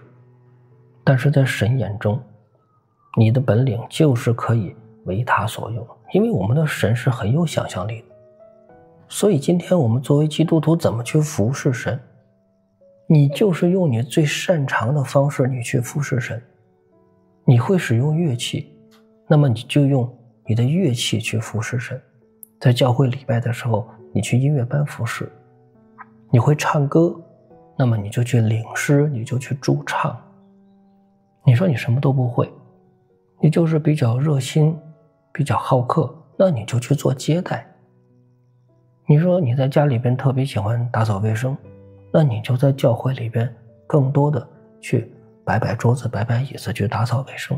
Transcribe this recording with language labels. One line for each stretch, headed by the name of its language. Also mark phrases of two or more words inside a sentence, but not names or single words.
Chinese: 但是在神眼中，你的本領就是可以為他所用，因為我們的神是很有想象力的。所以今天我們作為基督徒怎麼去服侍神？你就是用你最擅長的方式你去服侍神。你會使用樂器，那麼你就用你的樂器去服侍神。在教會禮拜的時候，你去音樂班服侍。你會唱歌，那麼你就去領詩，你就去駐唱。你說你什麼都不會，你就是比較熱心，比較好客，那你就去做接待。你說你在家裡邊特別喜歡打掃衛生，那你就在教會裡邊更多的去擺擺桌子，擺擺椅子，去打掃衛生。